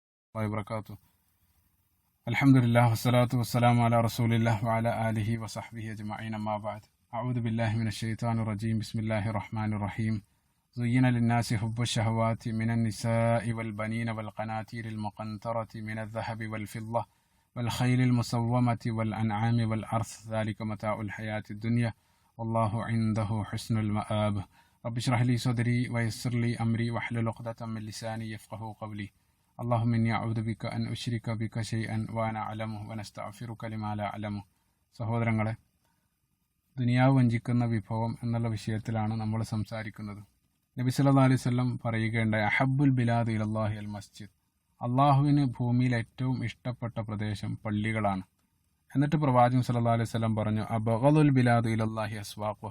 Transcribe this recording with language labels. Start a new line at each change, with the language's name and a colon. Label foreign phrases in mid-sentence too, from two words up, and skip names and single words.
Arabic: വബറകാതുഹു. الحمد لله والصلاة والسلام على رسول الله وعلى آله وصحبه أجمعين. أما بعد. أعوذ بالله من الشيطان الرجيم. بسم الله الرحمن الرحيم. زين للناس حب الشهوات من النساء والبنين والقناطير المقنطرة من الذهب والفضة والخيل المسومة والأنعام والحرث ذلك متاع الحياة الدنيا والله عنده حسن المآب. رب اشرح لي صدري ويسر لي أمري واحلل عقدة من لساني يفقهوا قولي. اللهم إني أعوذ بك أن أشرك بك شيئا وأنا أعلمه ونستغفرك لما لا أعلمه.
Malayalam: സഹോദരങ്ങളെ, ദുനിയാവ് വഞ്ചിക്കുന്ന വിഭവം എന്നുള്ള വിഷയത്തിലാണ് നമ്മൾ സംസാരിക്കുന്നത്. നബി
Arabic: صلى الله عليه وسلم
Malayalam: പറയുകയുണ്ടായി,
Arabic: أحب البلاد إلى الله المسجد.
Malayalam: അള്ളാഹുവിന് ഭൂമിയിൽ ഏറ്റവും ഇഷ്ടപ്പെട്ട പ്രദേശം പള്ളികളാണ്. എന്നിട്ട് പ്രവാചകൻ
Arabic: صلى الله عليه وسلم
Malayalam: പറഞ്ഞു,
Arabic: أبغض البلاد إلى الله أسواقها.